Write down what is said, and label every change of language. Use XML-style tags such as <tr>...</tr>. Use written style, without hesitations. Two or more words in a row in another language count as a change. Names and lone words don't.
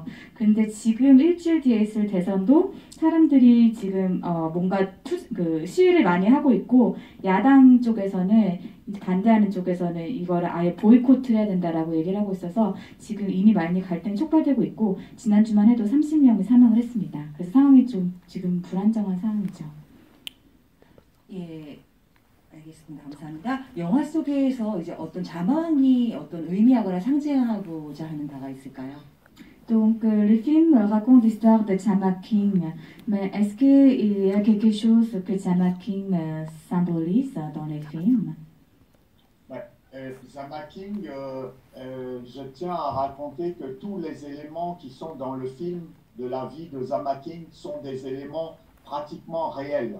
<ko>근데 지금 일주일 뒤에 있을 대선도 사람들이 지금 뭔가 시위를 많이 하고 있고 야당 쪽에서는 반대하는 쪽에서는 이거를 아예 보이콧을 해야 된다라고 얘기를 하고 있어서 지금 이미 많이 갈등이 촉발되고 있고 지난주만 해도 30명이 사망을 했습니다. 그래서 상황이 좀 지금 불안정한 상황이죠. 예, 알겠습니다. 감사합니다. 영화 속에서 이제 어떤 자막이 어떤 의미하거나 상징하고자 하는 바가 있을까요?</ko> <fr>Donc le film raconte l'histoire de Chama King, mais est-ce qu'il y a quelque chose que Chama King symbolise dans les films? Chama King, je tiens à raconter que tous les éléments qui sont dans le film de la vie de Chama King sont des éléments pratiquement réels.</fr>